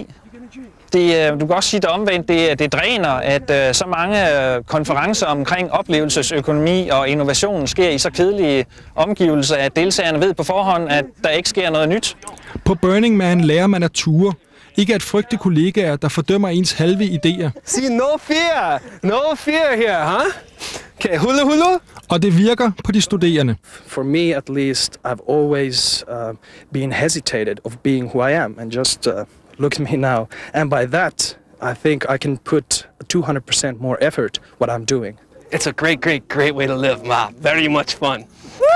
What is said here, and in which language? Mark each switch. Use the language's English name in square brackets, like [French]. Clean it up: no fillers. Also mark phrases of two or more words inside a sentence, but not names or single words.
[Danish] Du kan også sige det omvendt, det dræner, at så mange konferencer omkring oplevelsesøkonomi og innovation sker i så kedelige omgivelser, at deltagerne ved på forhånd, at der ikke sker noget nyt. På Burning Man lærer man at ture. Ikke at frygte kollegaer, der fordømmer ens halve idéer. [English] See, no fear! No fear here, huh? Okay, hula hula? [Danish] Og det virker på de studerende. [English] For me at least, I've always been hesitated of being who I am, and just look at me now. And by that, I think I can put 200% more effort what I'm doing. It's a great way to live, Ma. Very much fun.